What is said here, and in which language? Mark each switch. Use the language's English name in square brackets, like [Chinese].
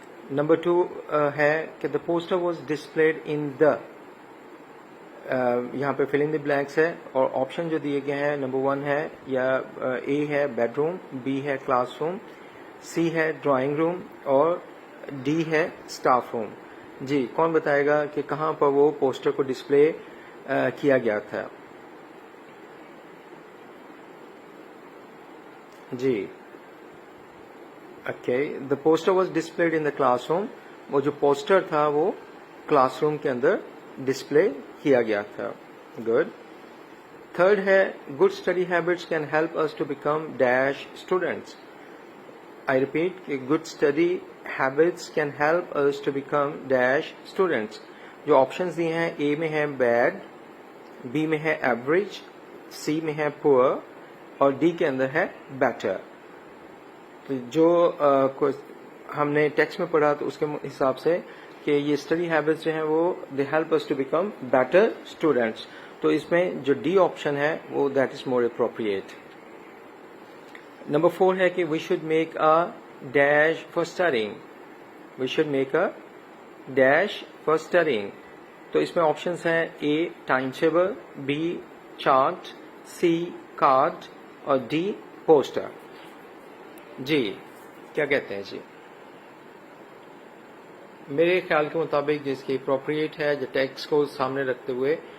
[Urdu] Number 2 ہے کہ [English] the poster was displayed in the, [Urdu] یہاں پہ فل ان دی بلینکس ہے اور آپشن جو دیے گئے ہیں نمبر 1 ہے یا اے ہے بیڈ روم، بی ہے کلاس روم، سی ہے ڈرائنگ روم اور ڈی ہے اسٹاف روم. جی کون بتائے گا کہ کہاں پر وہ پوسٹر کو ڈسپلے کیا گیا تھا. [English] جی okay, the poster was displayed in the class room. [Urdu] وہ جو پوسٹر تھا وہ کلاس روم کے اندر ڈسپلے کیا گیا تھا. گڈ. [English] Third ہے good study habits can help us to become dash students. I repeat کہ good study habits can help us to become dash students. [Urdu] جو آپشنز دیے ہیں اے میں ہے بیڈ، بی میں ہے ایوریج، سی میں ہے پور اور ڈی کے اندر ہے بیٹر. تو جو ہم نے ٹیکسٹ میں پڑھا تو اس کے حساب سے کہ یہ اسٹڈی ہیبٹس جو ہیں وہ [English] They help us to become better students. [Urdu] تو اس میں جو ڈی آپشن ہے وہ [English] That is more appropriate. [Urdu] Number 4 ہے کہ [English] We should make a dash for studying. We should make a dash for studying. [Urdu] تو اس میں آپشنز ہیں a time table, be chart, C card اور ڈی پوسٹر. جی کیا کہتے ہیں؟ جی میرے خیال کے مطابق جس کی اپروپریٹ ہے جو ٹیکسٹ کو سامنے رکھتے ہوئے